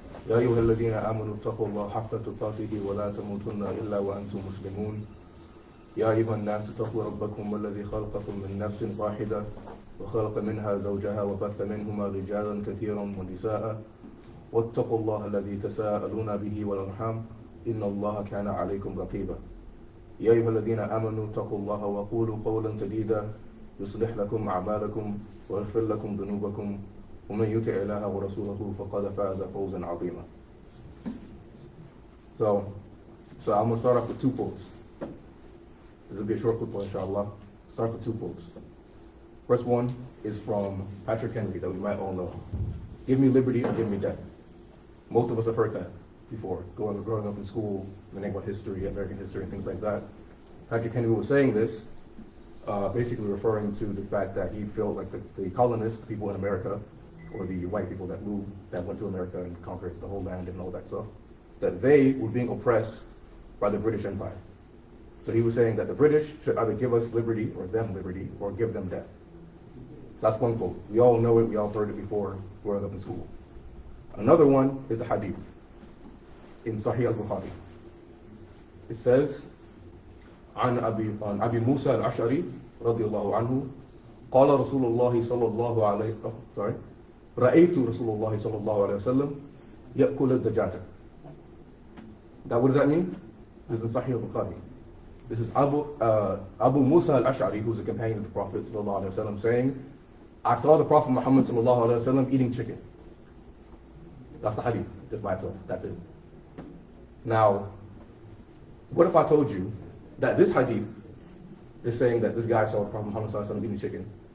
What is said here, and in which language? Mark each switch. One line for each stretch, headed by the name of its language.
Arabic: يا أيها الذين آمنوا اتقوا الله حق تقاته ولا تموتن إلا وأنتم مسلمون يا أيها الناس اتقوا ربكم الذي خلقكم من نفس واحدة وخلق منها زوجها وبث منهما رجالا كثيرا ونساء واتقوا الله الذي تساءلون به والأرحام إن الله كان عليكم رقيبا يا أيها الذين آمنوا اتقوا الله وقولوا قولا سديدا يصلح لكم أعمالكم ويغفر لكم ذنوبكم ومن يطع الله ورسوله فقد فاز فوزا عظيما.
English: So I'm going to start off with 2 quotes. This will be a short quote, inshallah. Start with 2 quotes. First one is from Patrick Henry that we might all know. Give me liberty or give me death. Most of us have heard that before, growing up in school, learning about history, American history, and things like that. Patrick Henry was saying this, basically referring to the fact that he felt like the colonists, the people in America, or the white people that went to America and conquered the whole land and all that stuff, that they were being oppressed by the British Empire. So he was saying that the British should either give us liberty, or give them death. That's one quote. We all know it, we all heard it before growing up in school. Another one is a hadith in Sahih al-Bukhari. It says,
Arabic: عن أبي موسى الأشعري رضي الله عنه قال رسول الله صلى الله عليه رأيت رسول الله صلى الله عليه وسلم يأكل الدجاجة.
English: Now what does that mean? This is in Sahih al-Bukhari. This is Abu Musa al-Ash'ari, who's a companion of the Prophet sallallahu alaihi wasallam, saying, I saw the Prophet Muhammad sallallahu alaihi wasallam eating chicken. That's the hadith, just by itself. That's it. Now, what if I told you that this hadith is saying that this guy saw the Prophet Muhammad sallallahu alaihi wasallam eating chicken?